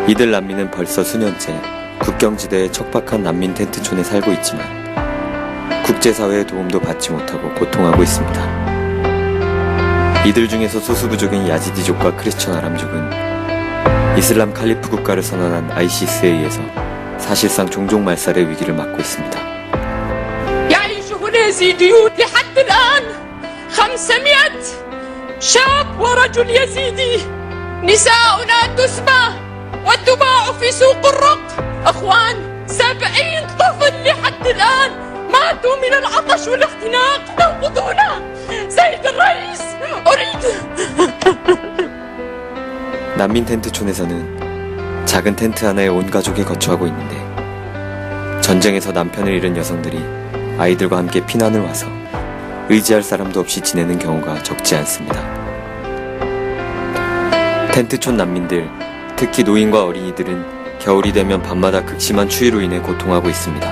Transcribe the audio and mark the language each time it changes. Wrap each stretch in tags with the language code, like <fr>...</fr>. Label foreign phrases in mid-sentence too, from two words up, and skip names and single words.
<ko>이들 난민은 벌써 수년째 국경지대의 척박한 난민 텐트촌에 살고 있지만 국제사회의 도움도 받지 못하고 고통하고 있습니다. 이들 중에서 소수부족인 야지디족과 크리스천 아람족은 이슬람 칼리프 국가를 선언한 ISIS에 의해서 사실상 종족 말살의 위기를 맞고 있습니다.</ko> <ar>يعيش هنا يزيديون لحد الآن 500 شاب ورجل يزيدي نساؤنا تسبى وتباع في سوق الرق أخوان 70 طفل لحد الآن ماتوا من العطش والاختناق تنقذونا سيد الرئيس أريد</ar> <ko>난민 텐트촌에서는 작은 텐트 하나에 온 가족이 거주하고 있는데 전쟁에서 남편을 잃은 여성들이 아이들과 함께 피난을 와서 의지할 사람도 없이 지내는 경우가 적지 않습니다. 텐트촌 난민들, 특히 노인과 어린이들은 겨울이 되면 밤마다 극심한 추위로 인해 고통하고 있습니다.</ko>